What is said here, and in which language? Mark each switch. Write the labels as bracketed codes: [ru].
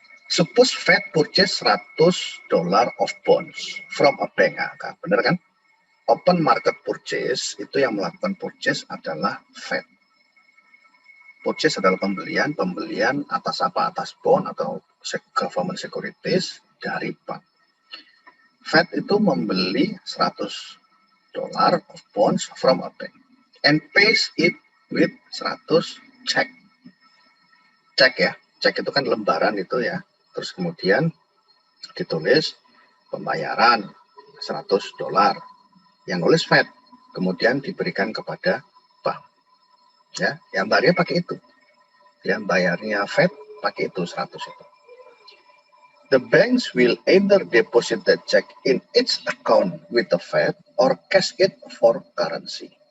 [en] Suppose Fed purchase $100 of bonds from a bank. [id] Nah, benar kan? Open market purchase itu yang melakukan purchase adalah Fed. Purchase adalah pembelian atas apa? Atas bond atau government securities dari bank. Fed itu membeli [en] $100 of bonds from a bank and pays it with 100 check. [id] Cek ya, cek itu kan lembaran itu ya. Terus kemudian ditulis pembayaran $100 yang nulis Fed, kemudian diberikan kepada bank. Ya, yang bayarnya pakai itu. Yang bayarnya Fed pakai itu 100 itu. [en] The banks will either deposit the check in its account with the Fed or cash it for currency.